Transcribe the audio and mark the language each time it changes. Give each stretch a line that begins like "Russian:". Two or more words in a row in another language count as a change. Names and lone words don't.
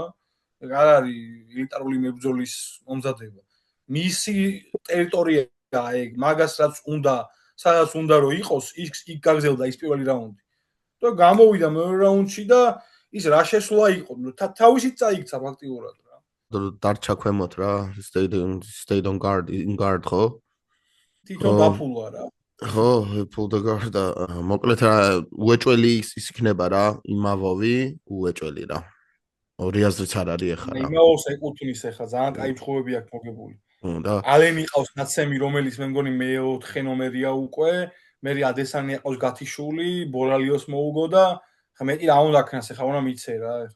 Georgian: ეგ არ არის ელიტარული მებრძოლის მომზადება. მისი ტერიტორია ეგ, მაგას რაც უნდა, სადაც უნდა რომ იყოს, იქ გაგზელდა ის პირველი რაუნდი. და გამოვიდა მეორე რაუნდში და ის რა შესვლა იყო, თავისით წაიქცა ფაქტიურად რა. დარჩა ქვემოთ რა,
English: stayed on guard, in guard ხო?
Georgian: თვითონ დაფულა რა. ხო,
English: pulled the guard
Georgian: და მოკლედ რა, უეჭველი ის იქნება რა, იმავოვი, უეჭველი რა. ორი აზრიც არ არის ახლა რა. იმავოს ეკუთვნის ახლა, ძალიან კაი ფხობები აქვს მოგებული. და ალენი ყავს ნაცემი, რომელიც მე მგონი მე-4 ნომერია უკვე. მე ადესანი აყავს გათიშული, ბორალიოს მოუგო და ხა მეტი რა უნდა ქნას ეხა უნდა მიცე რა ეხა.